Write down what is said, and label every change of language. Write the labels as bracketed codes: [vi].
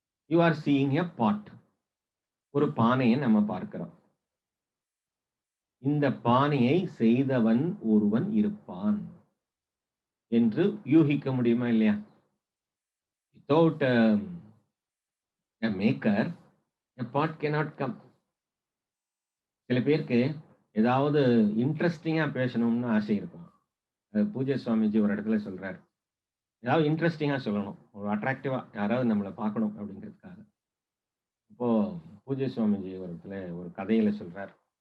[en] You are seeing a pot. [ta] ஒரு பானையை நம்ம பார்க்கிறோம். இந்த பானையை செய்தவன் ஒருவன் இருப்பான் என்று யூகிக்க முடியுமா இல்லையா? [en] Without a maker a pot cannot come. [ta] சில பேருக்கு ஏதாவது இன்ட்ரெஸ்டிங்கா பேசணும்னு ஆசை இருக்கும். பூஜை சுவாமிஜி ஒரு இடத்துல சொல்றாரு, ஏதாவது இன்ட்ரெஸ்டிங்கா சொல்லணும், ஒரு அட்ராக்டிவா யாராவது நம்மளை பார்க்கணும் அப்படிங்கிறதுக்காக. இப்போ பூஜை சுவாமிஜி ஒரு இடத்துல ஒரு கதையில சொல்றார்.